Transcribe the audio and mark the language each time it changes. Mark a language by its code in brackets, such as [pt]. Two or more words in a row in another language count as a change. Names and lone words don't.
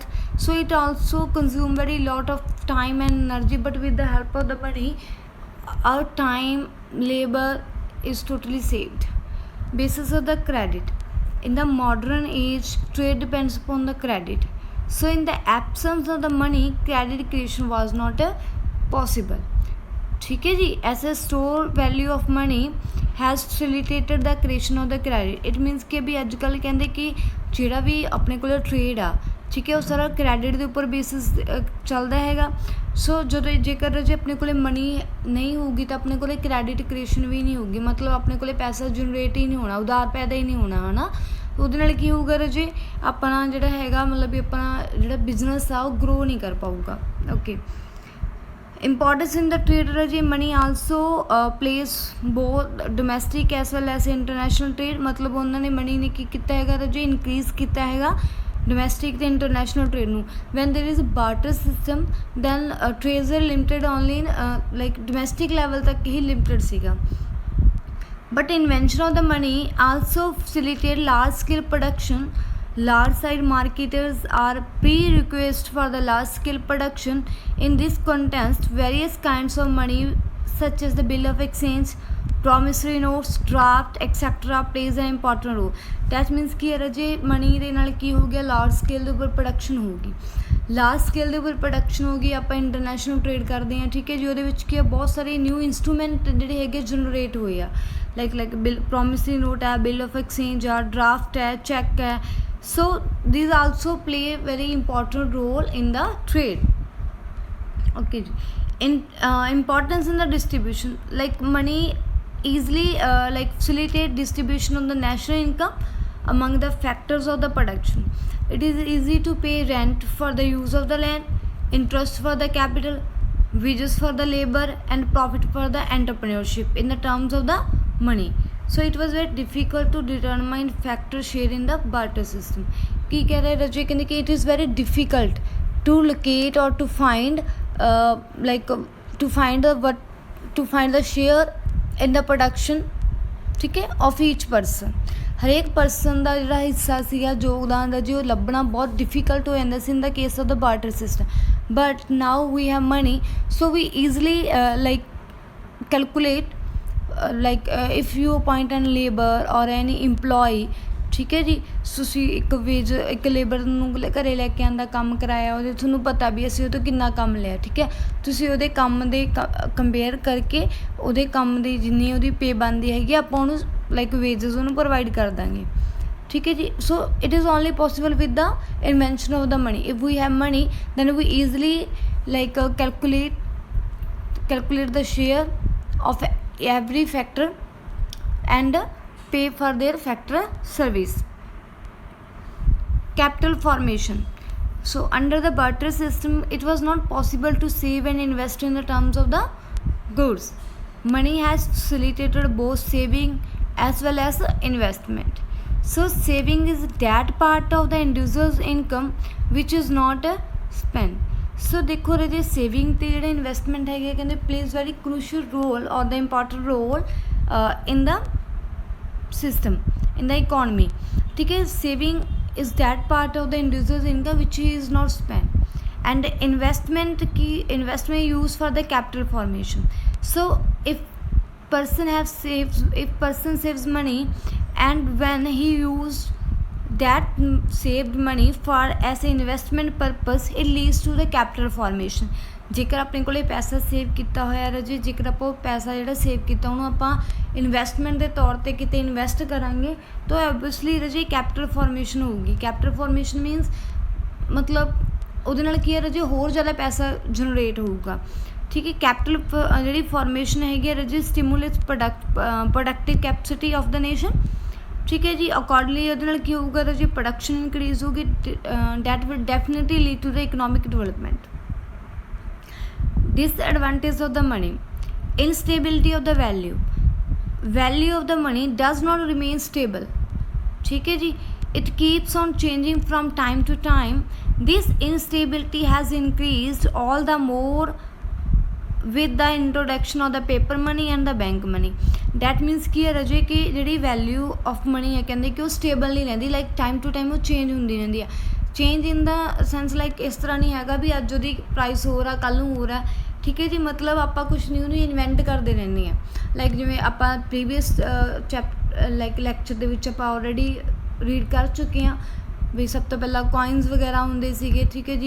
[en] So it also consume very lot of time and energy, but with the help of the money our time, labor is totally saved. Basis of the credit. In the modern age trade depends upon the credit. So in the absence of the money credit creation was not possible. [hi] ठीक है जी, [en] as a store value of money has facilitated the creation of the credit. it means [hi] कि भी अजकल कहते कि [pa] ਜਿਹੜਾ ਵੀ ਆਪਣੇ ਕੋਲ ਟ੍ਰੇਡ ਆ, ਠੀਕ ਹੈ, ਉਹ ਸਾਰਾ ਕ੍ਰੈਡਿਟ ਦੇ ਉੱਪਰ ਬੇਸਿਸ ਚੱਲਦਾ ਹੈਗਾ. ਸੋ ਜਦੋਂ ਜੇਕਰ ਜੇ ਆਪਣੇ ਕੋਲ ਮਨੀ ਨਹੀਂ ਹੋਊਗੀ ਤਾਂ ਆਪਣੇ ਕੋਲ [en] credit creation [pa] ਵੀ ਨਹੀਂ ਹੋਊਗੀ, ਮਤਲਬ ਆਪਣੇ ਕੋਲ ਪੈਸਾ ਜਨਰੇਟ ਹੀ ਨਹੀਂ ਹੋਣਾ, ਉਧਾਰ ਪੈਦਾ ਹੀ ਨਹੀਂ ਹੋਣਾ, ਹੈ ਨਾ. ਉਹਦੇ ਨਾਲ ਕੀ ਹੋਊਗਾ ਰਾਜੇ, ਆਪਣਾ ਜਿਹੜਾ ਹੈਗਾ ਮਤਲਬ ਵੀ ਆਪਣਾ ਜਿਹੜਾ ਬਿਜ਼ਨਸ ਆ ਉਹ ਗਰੋ ਨਹੀਂ ਕਰ ਪਾਊਗਾ. ਓਕੇ, [en] importance in the trade regime. Money also plays both domestic as well as international trade. [hi] मतलब उन्होंने money ने की कितना हैगा राजे, increase कितना हैगा domestic ਤੇ [en] international trade [hi] ਨੂੰ. [en] when there is a barter system then trades are limited only in like domestic level [hi] तक ही [en] limited ਸੀਗਾ. but invention of the money also facilitate large scale production. Large side marketers are prerequisite for the large scale production. In this context various kinds of money such as the bill of exchange, promissory notes, draft etc plays an important role. That means [pa] ਕਿ ਰਾਜੇ ਮਨੀ ਦੇ ਨਾਲ ਕੀ ਹੋ ਗਿਆ, [en] large scale [pa] ਦੇ ਉੱਪਰ ਪ੍ਰੋਡਕਸ਼ਨ ਹੋਊਗੀ, [en] large scale [pa] ਦੇ ਉੱਪਰ ਪ੍ਰੋਡਕਸ਼ਨ ਹੋਊਗੀ, ਆਪਾਂ [en] international trade [pa] ਕਰਦੇ ਹਾਂ, ਠੀਕ ਹੈ ਜੀ. ਉਹਦੇ ਵਿੱਚ ਕੀ ਆ, ਬਹੁਤ ਸਾਰੇ [en] new instrument [pa] ਜਿਹੜੇ ਹੈਗੇ ਜਨਰੇਟ ਹੋਏ ਆ, [en] like bill promissory note [pa] ਹੈ, [en] bill of exchange [pa] ਆ, ਡਰਾਫਟ ਹੈ, ਚੈੱਕ ਹੈ. [en] So these also play a very important role in the trade. Okay, in importance in the distribution, like money easily like facilitate distribution of the national income among the factors of the production. It is easy to pay rent for the use of the land, interest for the capital, wages for the labor and profit for the entrepreneurship in the terms of the money. So it was very difficult to determine factor share in the barter system. [pa] ਕੀ ਕਹਿ ਰਹੇ ਰਾਜੇ, ਕਹਿੰਦੇ ਕਿ [en] it is very difficult to locate or to find to find the share in the production, [hi] ठीक है, [en] of each person. [pa] ਹਰੇਕ ਪਰਸਨ ਦਾ ਜਿਹੜਾ ਹਿੱਸਾ ਸੀਗਾ ਯੋਗਦਾਨ ਦਾ ਜੀ ਉਹ ਲੱਭਣਾ ਬਹੁਤ ਡਿਫਿਕਲਟ ਹੋ ਜਾਂਦਾ ਸੀ [en] in the case of the barter system, but now we have money so we easily like calculate like if you appoint an labor or any employee, [pa] ਠੀਕ ਹੈ ਜੀ, ਤੁਸੀਂ ਇੱਕ ਲੇਬਰ ਨੂੰ ਘਰੇ ਲੈ ਕੇ ਆਉਂਦਾ, ਕੰਮ ਕਰਾਇਆ, ਉਹਦੇ ਤੁਹਾਨੂੰ ਪਤਾ ਵੀ ਅਸੀਂ ਉਹ ਤੋਂ ਕਿੰਨਾ ਕੰਮ ਲਿਆ, ਠੀਕ ਹੈ, ਤੁਸੀਂ ਉਹਦੇ ਕੰਮ ਦੇ ਕੰਪੇਅਰ ਕਰਕੇ ਉਹਦੇ ਕੰਮ ਦੀ ਜਿੰਨੀ ਉਹਦੀ ਪੇ ਬਣਦੀ ਹੈਗੀ ਆਪਾਂ ਉਹਨੂੰ [en] like wages [pa] ਉਹਨੂੰ ਪ੍ਰੋਵਾਈਡ ਕਰ ਦਾਂਗੇ, ਠੀਕ ਹੈ ਜੀ। [en] so it is only possible with the invention of the money. if we have money then we easily like calculate the share of every factor and pay for their factor service. Capital formation. So under the barter system it was not possible to save and invest in the terms of the goods. Money has facilitated both saving as well as investment. So saving is that part of the individual's income which is not spent. [pa] ਸੋ ਦੇਖੋ ਰਾਜੇ ਸੇਵਿੰਗ ਅਤੇ ਜਿਹੜੇ ਇਨਵੈਸਟਮੈਂਟ ਹੈਗੇ ਕਹਿੰਦੇ [en] plays very crucial role or the important role in the system in the economy, [pa] ਠੀਕ ਹੈ। [en] saving is that part of the individuals income which is not spent and investment use for the capital formation. सो if person saves money and when he used that saved money for as an investment purpose it leads to the capital formation. [pa] ਜੇਕਰ ਆਪਣੇ ਕੋਲੇ ਪੈਸਾ ਸੇਵ ਕੀਤਾ ਹੋਇਆ ਰਾਜੇ, ਜੇਕਰ ਆਪਾਂ ਉਹ ਪੈਸਾ ਜਿਹੜਾ ਸੇਵ ਕੀਤਾ ਉਹਨੂੰ ਆਪਾਂ ਇਨਵੈਸਟਮੈਂਟ ਦੇ ਤੌਰ 'ਤੇ ਕਿਤੇ ਇਨਵੈਸਟ ਕਰਾਂਗੇ ਤਾਂ ਓਬਵੀਅਸਲੀ ਰਾਜੇ [en] capital formation [pa] ਹੋਊਗੀ। [en] capital formation means [pa] ਮਤਲਬ ਉਹਦੇ ਨਾਲ ਕੀ ਹੈ ਰਾਜੇ ਹੋਰ ਜ਼ਿਆਦਾ ਪੈਸਾ ਜਨਰੇਟ ਹੋਊਗਾ, ਠੀਕ ਹੈ। ਕੈਪੀਟਲ ਜਿਹੜੀ ਫਾਰਮੇਸ਼ਨ ਹੈਗੀ ਰਾਜੇ [en] stimulates productive capacity of the nation, [pa] ਠੀਕ ਹੈ ਜੀ। ਅਕੋਰਡਿੰਗਲੀ ਉਹਦੇ ਨਾਲ ਕੀ ਹੋਊਗਾ ਰਾਜੇ [en] production increase [pa] ਹੋਊਗੀ, [en] that will definitely lead to the economic development. Disadvantage of the money. Instability of the value of the money does not remain stable, [hi] ठीक है जी, [en] it keeps on changing from time to time. This instability has increased all the more with the introduction of the paper money and the bank money. That means [pa] ਕੀ ਹੈ ਰਾਜੇ ਕਿ ਜਿਹੜੀ [en] value of money [pa] ਹੈ ਕਹਿੰਦੇ ਕਿ ਉਹ ਸਟੇਬਲ ਨਹੀਂ ਰਹਿੰਦੀ, [en] like time to time [pa] ਉਹ ਚੇਂਜ ਹੁੰਦੀ ਰਹਿੰਦੀ ਆ। [en] change in the sense like [pa] ਇਸ ਤਰ੍ਹਾਂ ਨਹੀਂ ਹੈਗਾ ਵੀ ਅੱਜ ਉਹਦੀ ਪ੍ਰਾਈਸ ਹੋਰ ਆ ਕੱਲ੍ਹ ਨੂੰ ਹੋਰ ਆ, ਠੀਕ ਹੈ ਜੀ। ਮਤਲਬ ਆਪਾਂ ਕੁਛ ਨਿਊ ਨੂੰ ਇਨਵੈਂਟ ਕਰਦੇ ਰਹਿੰਦੇ ਹਾਂ, ਲਾਈਕ ਜਿਵੇਂ ਆਪਾਂ ਪ੍ਰੀਵੀਅਸ [en] like lecture [pa] ਦੇ ਵਿੱਚ ਆਪਾਂ [en] already read [pa] ਕਰ ਚੁੱਕੇ ਹਾਂ ਵੀ ਸਭ ਤੋਂ ਪਹਿਲਾਂ ਕੋਇਨਸ ਵਗੈਰਾ ਹੁੰਦੇ ਸੀਗੇ, ਠੀਕ ਹੈ ਜੀ।